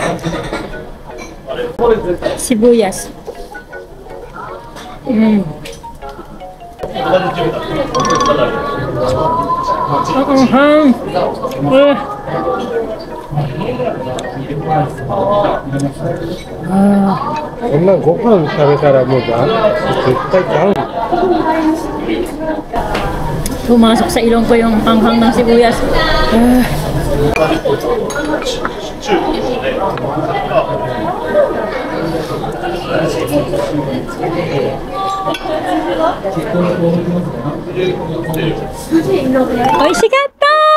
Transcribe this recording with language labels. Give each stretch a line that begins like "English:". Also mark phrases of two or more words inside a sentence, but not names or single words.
Filipino: Sibuyas.
Japanese: ご飯食べたらもう絶対ダウン。
Filipino: Pumasok sa ilong ko yung hanghang ng sibuyas. Oy, shikatta!